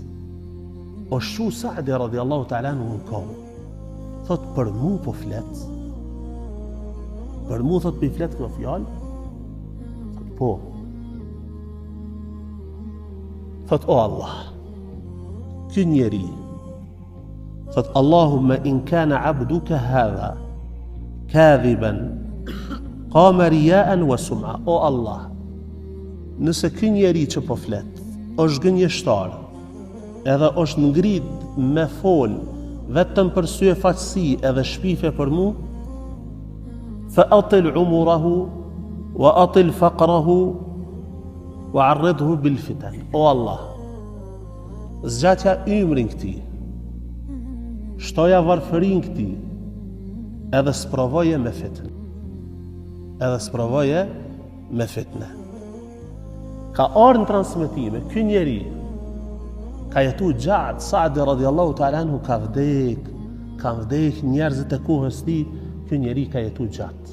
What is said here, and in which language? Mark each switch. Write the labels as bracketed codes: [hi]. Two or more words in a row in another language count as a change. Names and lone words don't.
[sq] O shu Saadi [ar] رضي الله تعالى عنه [sq] në kohë. Thot për mu po flet. Për mu thot për i flet kjo fjalë. Thot po. Thot o Allah. Ky njeri. [ar] Thot اللهم إن كان عبدك هذا كاذبا قام رياء وسمعة. [sq] O Allah, nëse ky njeri që po flet është gënjeshtar, edhe është ngrit me fol vetëm për sy e faqësi edhe shpife për mu, [ar] فأطل عمره وأطل فقره وعرضه بالفتن. [sq] O Allah, zgjatja ymrin këti, shtoja varfërin këti, edhe sprovoje me fitnë. Edhe sprovoje me fitnë. Ka ardhur në transmetime, ky njeri ka jetu gjatë, Saadi [ar] رضي الله تعالى عنه [sq] ka vdek njerëzit e kohës ti, ky njeri ka jetu gjatë.